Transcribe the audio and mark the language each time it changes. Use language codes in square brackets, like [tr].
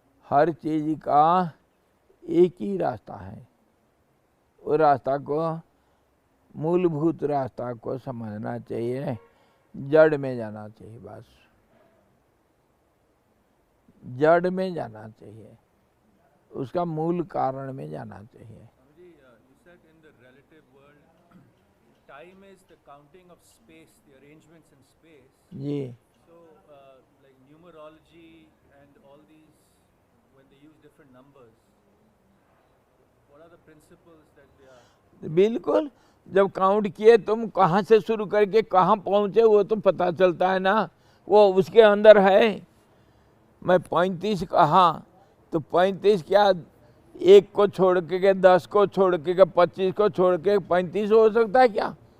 [hi] हर चीज का एक ही रास्ता है, वो रास्ता को मूलभूत रास्ता को समझना चाहिए, जड़ में जाना चाहिए, बस जड़ में जाना चाहिए, उसका मूल कारण में जाना चाहिए। [en] You said in the relative world, time is the counting of space, the arrangements in space. [hi] Ji [en] So, like numerology and all these, when they use different numbers, what are the principles that they are? [hi] बिल्कुल, जब count किए तुम कहाँ से शुरू करके कहाँ पहुँचे वो तो पता चलता है ना, वो उसके अंदर है। मैं 35 कहा तो 35 क्या 1 को छोड़ के 10 को छोड़ के 25 को छोड़ के 35 हो सकता है क्या?